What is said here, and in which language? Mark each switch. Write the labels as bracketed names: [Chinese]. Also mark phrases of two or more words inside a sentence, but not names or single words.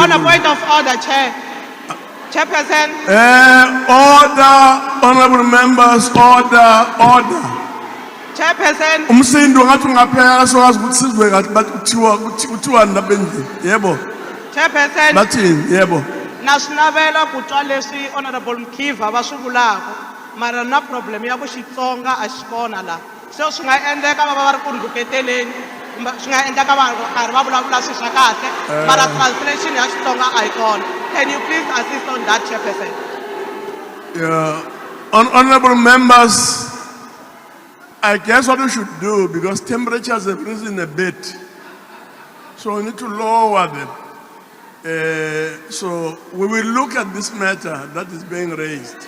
[English] On a point of order, Chair. Chairperson. Order, honorable members, order. Chairperson. [Zulu] Umsindo ngathi ungaphela sowazi ukuthi sizwe kahle but kuthiwa ndabendini. Yebo. [English] Chairperson. [Zulu] Bathini? Yebo. [Tsonga] Nasinavela kutwa leswi Honorable Mkiva va swivulaka. Mara na problem ya ku Xitsonga a xi kona la. So swi nga endleka va ri ku rhuketeleni. Swi nga endleka va karhi va vulavula swilo swa kahle. Mara translation ya Xitsonga a yi kona. [English] Can you please assist on that, Chairperson? Yeah. Honorable members, I guess what we should do, because temperatures have risen a bit, so we need to lower them. So we will look at this matter that is being raised.